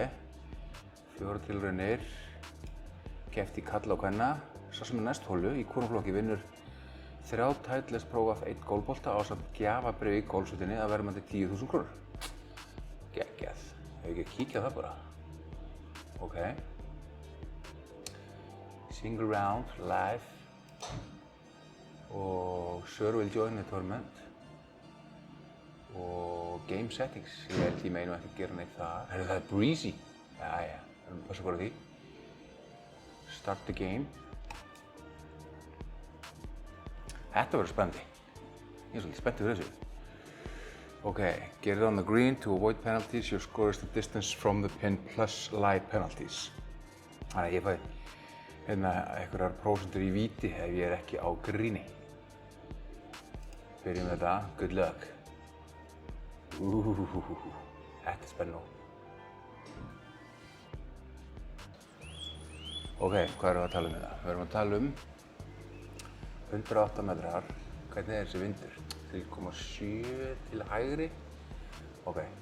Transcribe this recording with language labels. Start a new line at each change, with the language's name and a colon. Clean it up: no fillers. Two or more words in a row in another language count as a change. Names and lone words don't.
Icelandic: 4 tilraunir, keppt í kalla og kvenna. Sá sem er næst holu í hvorum flokki vinnur 3 Titleist Pro F1 golfbolta ásamt gjafabréfi í golfsvítinni að verðmæti 10.000 krónur. Geggjað. Hefur ekki að kíkja á það bara?
English: Ok. Single round, live. Og Sir will join the tournament. Og game settings.
Icelandic: Ég held ég megi nú ekki að gera neitt þar. Það er breezy. Jæja. Passa okkur á því.
English: Start the game.
Icelandic: Þetta verður spennandi. Ég er svolítið spenntur fyrir þessu.
English: Ok, get it on the green to avoid penalties. Your score is the distance from the pin plus live penalties.
Icelandic: Þannig að ég fæ hérna einhverjar prósentur í víti ef ég er ekki á gríni. Byrjum þetta.
English: Good luck.
Icelandic: Þetta er spennandi. Ok, hvað erum við að tala um þetta? Við erum að tala um 108 metrar. Hvernig er þessi vindur? 3,7 til hægri. Ok.